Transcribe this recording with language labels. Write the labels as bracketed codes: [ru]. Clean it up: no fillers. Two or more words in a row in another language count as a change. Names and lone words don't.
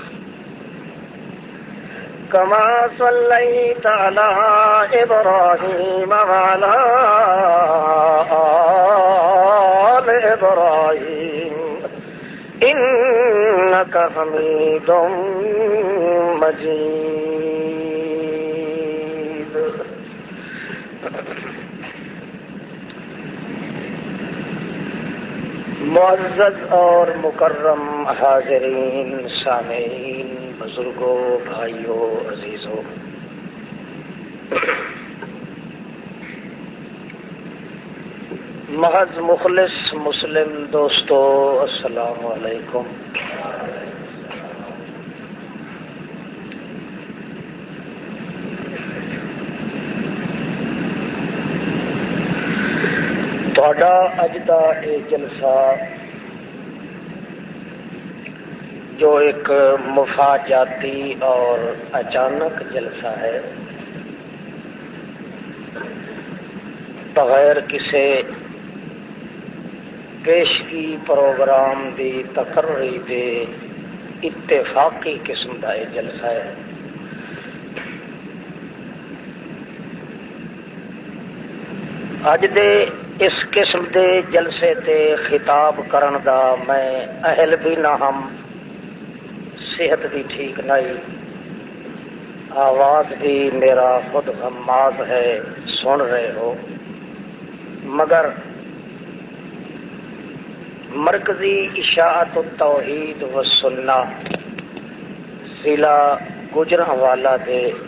[ar] كما صليت على إبراهيم وعلى آل إبراهيم إنك حميد مجيد. [ur] معزز اور مکرم حاضرین، سامعین، بزرگوں، بھائیوں، عزیزوں، محض مخلص مسلم دوستو، السلام علیکم. [pa] تہاڈا اج دا [ur] یہ جلسہ جو ایک مفاجاتی اور اچانک جلسہ ہے، بغیر کسی پیشگی پروگرام [pa] دی تقرری دے [ur] اتفاقی قسم کا یہ جلسہ ہے۔ [pa] اج دے اس قسم دے جلسے تے خطاب کرن دا میں اہل بھی نہ ہم، صحت بھی ٹھیک نہیں، [ur] آواز بھی میرا خود غماز ہے، سن رہے ہو، مگر مرکزی اشاعت التوحید و سنہ ضلع گوجرانوالا دے